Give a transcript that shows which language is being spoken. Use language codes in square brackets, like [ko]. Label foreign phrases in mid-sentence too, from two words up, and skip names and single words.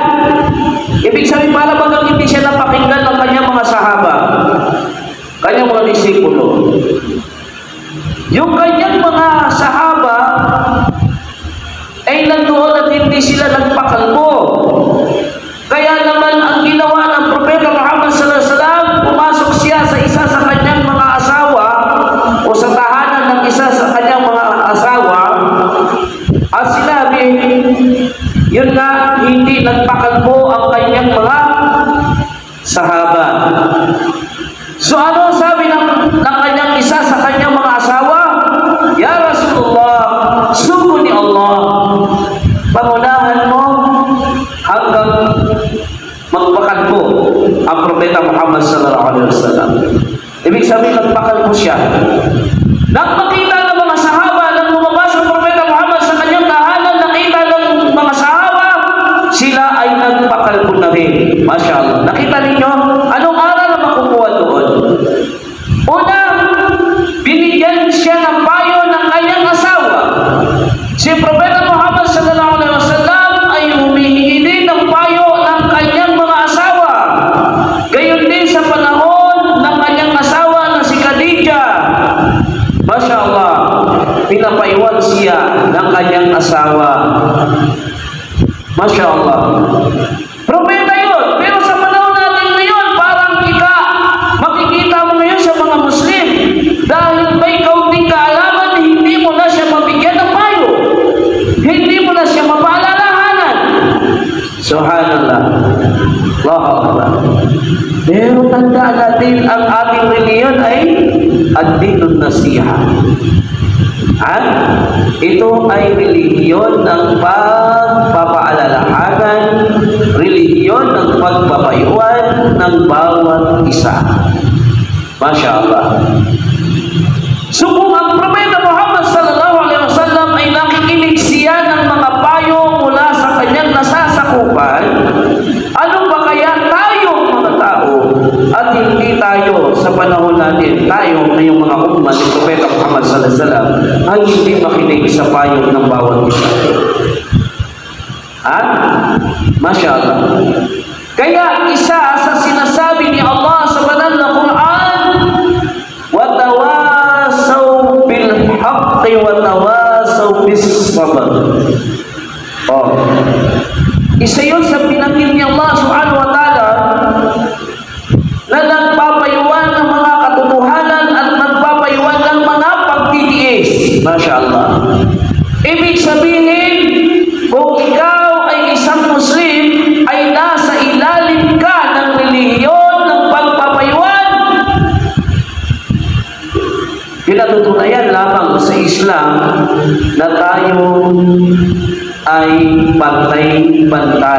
[tl] Ibig sabihin, para bagang hindi siya napakinggan ng kanyang mga sahaba, kanyang mga disipulo. Yung kanyang mga sahaba ay nandoon at hindi sila nagpakalbo. Kaya naman ang ginawa ng Propeta Muhammad [ar] صلى الله عليه وسلم, [tl] pumasok siya sa isa sa kanyang mga asawa o sa tahanan ng isa sa kanyang mga asawa at sinabi, yun nga, hindi nagpakalbo ang kanyang mga sahaba. So ano sabi ng kanyang isa sa kanyang mga asawa? [ar] يا رسول الله, [tl] sugo ni Allah, pangunahan mo hanggang magpakalbo ang Propeta Muhammad [ar] صلى الله عليه وسلم. [tl] Ibig sabihin, nagpakalbo siya. Nang makita ng mga sahaba, nang lumabas ang Propeta Muhammad sa kanyang tahanan, nakita ng mga sahaba, sila ay nagpakalbo na rin. [ar] ما شاء الله. [tl] Nakita ninyo, anong aral na makukuha doon? Una, binigyan siya ng payo ng kanyang asawa. Si Propeta Muhammad [ar] صلى الله عليه وسلم [tl] ay humihingi din ng payo ng kanyang mga asawa. Gayon din sa panahon ng kanyang asawa na si Khadija. [ar] ما شاء الله, [tl] pinapaiwan siya ng kanyang asawa. [ar] ما شاء الله. [tl] Propeta yun. Pero sa panahon natin ngayon, parang makikita mo ngayon sa mga Muslim, dahil may kaunting kaalaman, hindi mo na siya mabigyan ng payo. Hindi mo na siya mapaalalahanan. [ar] سبحان الله. الله أكبر. [tl] Pero tandaan natin, ang ating reliyon ay [ar] الدين النصيحة. [tl] Ito ay relihiyon ng pagpapaalalahanan, relihiyon ng pagpapayuan ng bawat isa. [ar] ما شاء الله. [tl] So kung ang Propeta Muhammad [ar] صلى الله عليه وسلم [tl] ay nakikinig siya ng mga payo mula sa kanyang nasasakupan, ano ba kaya tayo mga tao at hindi tayo sa panahon natin, tayo ngayong mga umma ni Propeta Muhammad [ar] صلى الله عليه وسلم [tl] ay hindi makinig sa payo ng bawat isa? [ar] ما شاء الله. [tl] Kaya isa sa sinasabi ni Allah sa banal na Quran, [ar] وتواصوا بالحق وتواصوا بالصبر. [tl] Isa yun sa pinanggit ni Allah [ar] سبحانه وتعالى [tl] na nagpapayuan ng mga katotohanan at nagpapayuan ng mga pagtitiis. [ar] ما شاء الله. [tl] Ibig sabihin, kung ikaw ay isang Muslim, ay nasa ilalim ka ng relihiyon ng pagpapayuan. Pinatutunayan lamang sa Islam na tayo ay pantay-pantay.